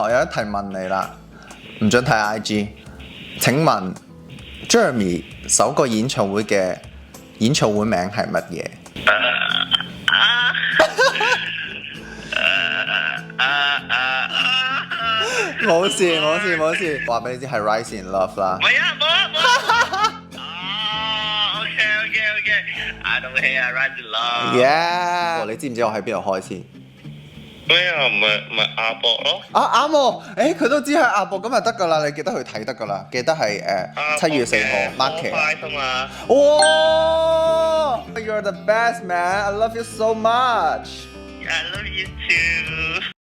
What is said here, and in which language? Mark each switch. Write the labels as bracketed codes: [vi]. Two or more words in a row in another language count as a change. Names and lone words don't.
[yue] 我有一題問你啦，唔准睇 IG。請問 Jeremy 首個演唱會嘅演唱會名係乜嘢？冇事冇事冇事，話俾你知係 Rise in Love 啦。唔係啊， [en] 冇。OK，I don't hear Rise in Love。 Yeah， [yue] 你知唔知我喺邊度開先？咩啊？唔係亞博咯？啱喎，佢都知係亞博，咁就得㗎啦，你記得去睇得㗎啦，記得係7月4號 market。 [en] 哇 ！You're the best man, I love you so much. I love you too.